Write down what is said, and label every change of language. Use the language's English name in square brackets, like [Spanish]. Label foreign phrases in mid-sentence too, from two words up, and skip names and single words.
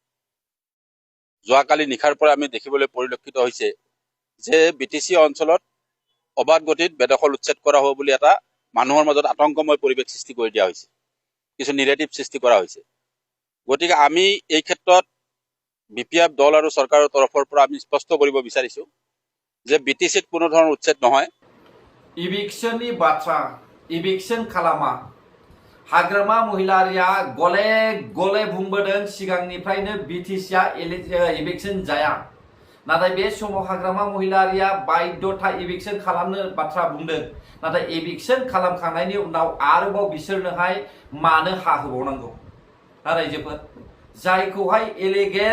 [Assamese] যোৱাকালি নিশাৰ পৰা আমি দেখিবলৈ পৰিলক্ষিত হৈছে যে BTC অঞ্চলত অবাধ গতিত বেদখল উচ্ছেদ কৰা হ'ব বুলি এটা মানুহৰ মাজত আতংকময় পৰিৱেশ সৃষ্টি কৰি দিয়া হৈছে কিছু নিগেটিভ সৃষ্টি কৰা হৈছে গতিকে আমি এই ক্ষেত্ৰত বিপিএফ দল আৰু চৰকাৰৰ তৰফৰ পৰা আমি স্পষ্ট কৰিব বিচাৰিছো যে BTCত কোনো ধৰণৰ উচ্ছেদ নহয় [Bodo] इभिक्शननि बाथ्रा इभिक्शन खालामा हाग्रामा महिलारिया गले गले बुंबोदों सिगांनिफ्रायनो BTCआ इभिक्शन जाया नाथाय बे समाव हाग्रामा महिलारिया बायद्धता इभिक्शन खालामनो बाथ्रा बुंदों नाथाय इभिक्शन खालामखांनायनि उनाव आरोबाव बिसोरनोहाय मानो हा होबावनांगौ रायजोफोर जायखौहाय इलिगेल